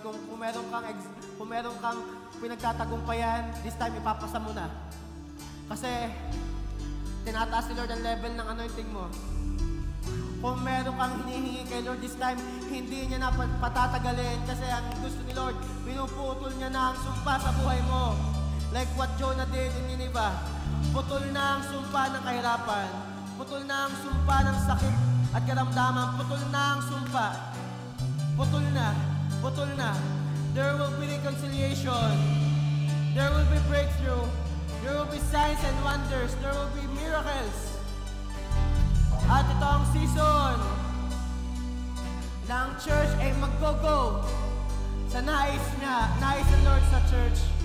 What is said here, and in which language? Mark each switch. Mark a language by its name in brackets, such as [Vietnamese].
[Filipino] Kung meron kang pinagtatagumpayan, this time ipapasa mo na. Kasi tinataas ni Lord ang level ng anointing mo. Kung meron kang hinihingi kay Lord this time, hindi niya na patatagalin kasi ang gusto ni Lord, pinuputol niya na ang sumpa sa buhay mo. [English] Like what Jonah did in Nineveh. [Filipino] Putol na ang sumpa ng kahirapan. Putol na ang sumpa ng sakit at karamdaman. Putol na ang sumpa. Putol na. Putol na. [English] There will be reconciliation. There will be breakthrough. There will be signs and wonders. There will be miracles. [Filipino] At ito ang season na ang church ay mag-go-go sa nais ng Lord sa church.